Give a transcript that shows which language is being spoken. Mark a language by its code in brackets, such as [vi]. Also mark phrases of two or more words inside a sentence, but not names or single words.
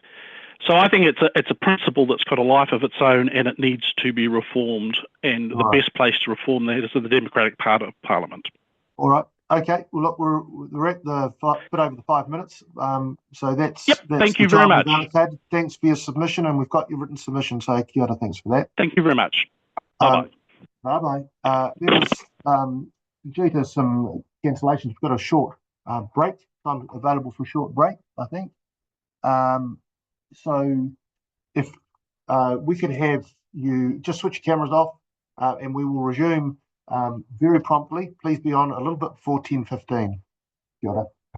[en] So I think it's a principle that's got a life of its own, and it needs to be reformed. And the best place to reform that is in the democratic part of Parliament. All right. Okay. Well, look, we're at the bit over the 5 minutes. So that's thank you very much. Thanks for your submission, and we've got your written submission. [mi] So kia ora, [en] thanks for that. Thank you very much. Bye bye. Bye bye. There was due to some cancellations, we've got a short break. I'm available for a short break, I think. So if we could have you just switch your cameras off, and we will resume very promptly. Please be on a little bit before 10:15. [mi] Kia ora.